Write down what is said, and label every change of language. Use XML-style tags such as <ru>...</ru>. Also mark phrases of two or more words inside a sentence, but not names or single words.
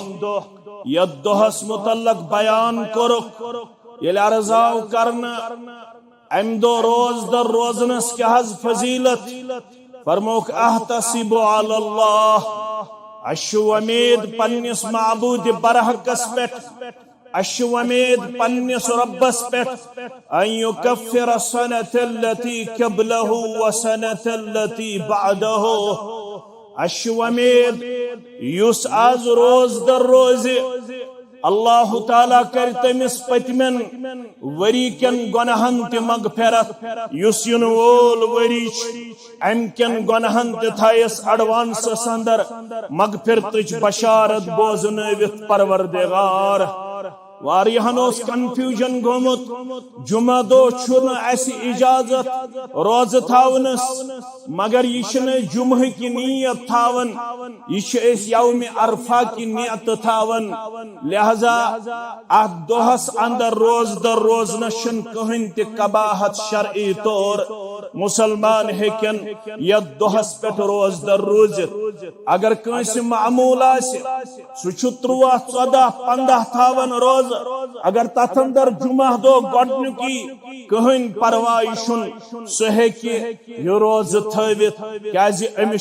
<ks>یتھ دۄہس متعلق بیان کوٚرُکھ ییٚلہِ عرض آو کرنہٕ امہِ دۄہ روزدر روزنس کیٛاہ حظ فضیلت فرموکھ</ks> <ar>احتسب علی اللہ</ar> <ks>اسہِ چھُ وۄمید پننِس معبوٗدِ برحقس پٮ۪ٹھ اسہِ چھُ وۄمید پننِس رۄبس پٮ۪ٹھ</ks> <ar>ان یُکفر السنة التي قبله والسنة التي بعده</ar> <ks>اسہِ چھُ وۄمید یُس آز روزدر روزِ اللہ تعالیٰ کر تمس پتمن وری کن گناہن تہ مغفرت یس ین وول وری ام کن گناہن تہ تھایس ایڈوانسس اندر مغفرتچ بشارت بوزنوت پروردگار واریہن اوس کنفیوژن گومت جمعہ دو چھُنہ اسہِ اجازت روزٕ تھاونس مگر یہ چھنہ</ks> <ur>جمعہ کی نیت</ur> <ks>تھاون یہ چھ أسۍ</ks> <ur>یوم عرفہ کی نیت</ur> <ks>تھاون لہذا اتھ دۄہس اندر روزدر روزنس چھنہ کٕہٕنۍ تہِ قباحت شرعی طور مسلمان ہیکن یتھ دۄہس پٮ۪ٹھ روزدر روزِتھ اگر کٲنٛسہِ معموٗل آسہِ سُہ چھُ 13 14 15 تھاون روز اگر تتھ اندر جمعہ دۄہ گۄڈنیُکُے کٕہٕنۍ پرواے چھُنہٕ سُہ ہیٚکہِ یہِ روزٕ تھٲوِتھ کیازِ أمِس</ks>